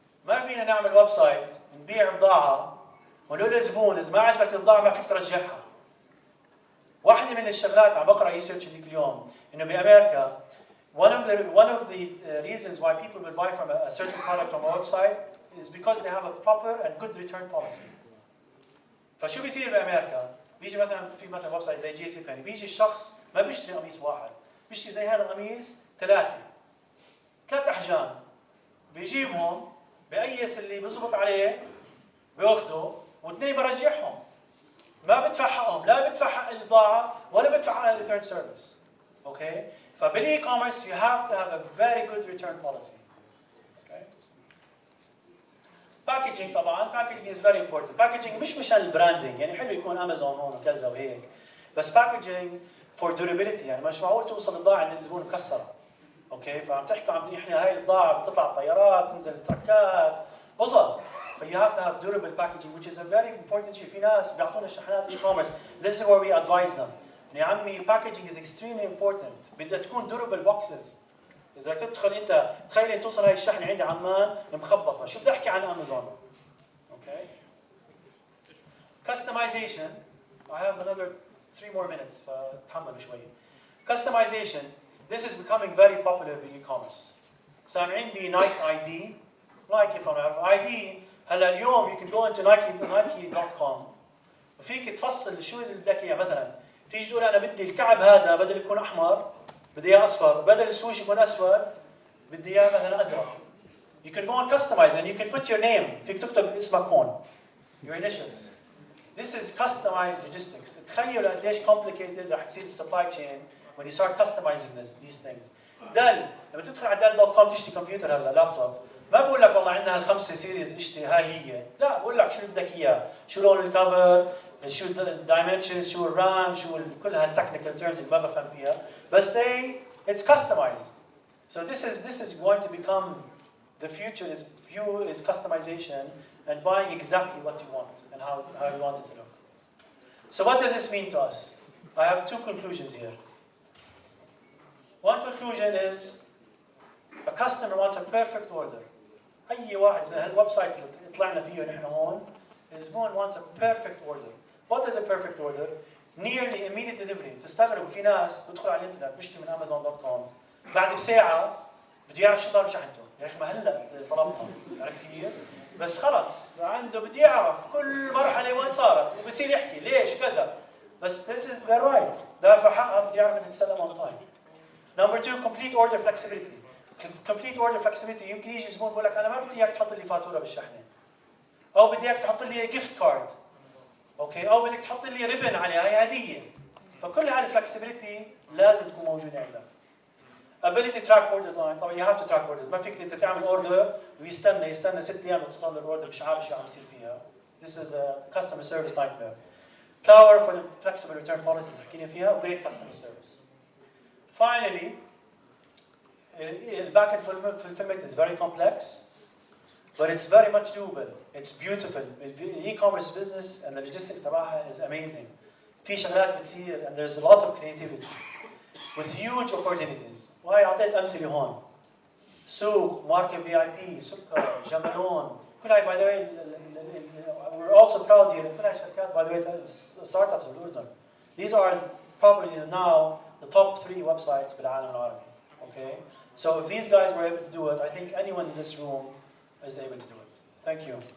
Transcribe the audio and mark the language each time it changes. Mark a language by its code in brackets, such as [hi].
[ar] ما فينا نعمل ويب سايت نبيع بضاعة ونقول للزبون إذا ما عجبك البضاعة ما فيك ترجعها. واحدة من الشغلات عم بقرأ ريسيرش هذيك اليوم إنه بأمريكا [en] one of the reasons why people will buy from a certain product from a website is because they have a proper and good return policy. [ar] فشو بيصير بأمريكا؟ بيجي مثلا في مثلا ويب سايت زي جي سي بيني، بيجي الشخص ما بيشتري قميص واحد، بيشتري زي هذا القميص ثلاث أحجام، بيجيبهم بقيس اللي بيزبط عليه بياخده واثنين برجعهم، ما بدفع حقهم، لا بدفع حق البضاعة ولا بدفع حق الريتيرن سيرفيس. اوكي؟ فبالاي كوميرس [en] you have to have a very good return policy. Okay? [ar] باكجينج طبعا، باكجينج [en] is very important. [ar] باكجينج مش مشان البراندنج، يعني حلو يكون امازون هون وكذا وهيك، بس باكجينج فور durability، يعني مش معقول توصل البضاعة عند الزبون مكسرة. اوكي؟ فعم تحكوا عم احنا هاي البضاعة بتطلع طيارات، تنزل التركات، قصص. [en] So you have to have durable packaging, which is a very important issue. [ar] في ناس بيعطونا الشحنات e-commerce. [en] This is where we advise them. [ar] يا عمي [en] packaging is extremely important. [ar] بدها تكون [en] durable boxes. [ar] إذا تدخل أنت تخيل توصل هاي الشحنة عندي عمان مخبطة، شو بدي أحكي عن أمازون؟ Okay. [en] Customization. I have another 3 more minutes. [ar] فتحملوا شوي. Customization. [en] This is becoming very popular in e-commerce. [ar] سامعين ب Nike ID. Nike طبعا ID. هلا اليوم [en] you can go into nike.com [ar] وفيك تفصل الشوز اللي بدك اياه، مثلا تيجي تقول انا بدي الكعب هذا بدل يكون احمر بدي اياه اصفر، بدل السوش يكون اسود بدي اياه مثلا ازرق. [en] You can go and customize and you can put your name، [ar] فيك تكتب اسمك هون [en] your initials. This is customized logistics. [ar] تخيلوا قديش [en] complicated [ar] رح تصير السبلاي تشين [en] when you start customizing these things. [ar] دل لما تدخل على dell.com تشتري كمبيوتر هلا لابتوب، ما بقول لك والله عندنا هالخمسه سيريز اشتري هاي هي، لا بقول لك شو بدك اياه، شو لون الكفر، شو الدايمنشنز، شو الرام، شو كل هالتكنيكال تيرمز اللي ما بفهم فيها، بس [en] it's customized. So this is going to become the future is customization and buying exactly what you want and how you want it to look. So what does this mean to us? I have 2 conclusions here. One conclusion is a customer wants a perfect order. [ar] أي واحد زي هالويب سايت اللي طلعنا فيه نحن هون، الزبون [en] wants a perfect order. What is a perfect order? Nearly immediate delivery. [ar] تستغربوا في ناس تدخل على الانترنت بيشتري من amazon.com بعد بساعة بده يعرف شو صار بشحنته، يا أخي ما هلا طلبها، عرفت كيف؟ بس خلص عنده بده يعرف كل مرحلة وين صارت وبصير يحكي ليش كذا، بس [en] this is their right، [ar] دافع حقها بده يعرف إنها تسلم [en] on time. Number 2, complete order flexibility. Complete order flexibility [ar] يمكن يجي زبون بقول لك انا ما بدي اياك تحط لي فاتوره بالشحنه، او بدي اياك تحط لي جيفت كارد، اوكي، او بدك تحط لي ريبن عليها هي هديه. فكل هالفلكسبيتي لازم تكون موجوده عندك. [en] ability to track orders line، [ar] طبعا [en] you have to track orders، [ar] ما فيك انت تعمل اوردر ويستنى 6 ايام لتصل الاوردر مش عارف شو عم يصير فيها. [en] This is a customer service nightmare. Power for the flexible return policies [ar] حكينا فيها [en] و great customer service. Finally, back-end fulfillment is very complex, but it's very much doable. It's beautiful. The e-commerce business and the logistics [ar] تبعها [en] is amazing. [ar] في شغلات بتصير [en] and there's a lot of creativity with huge opportunities. [ar] وهي أعطيت أمثلة هون. سوق، ماركة VIP، سكر، جمالون. كل هاي [en] by the way we're also proud here. [ar] كل هاي شركات [en] by the way [ar] startups بالأردن. [en] These are probably now the top 3 websites [ar] بالعالم العربي. [en] Okay. So if these guys were able to do it, I think anyone in this room is able to do it. Thank you.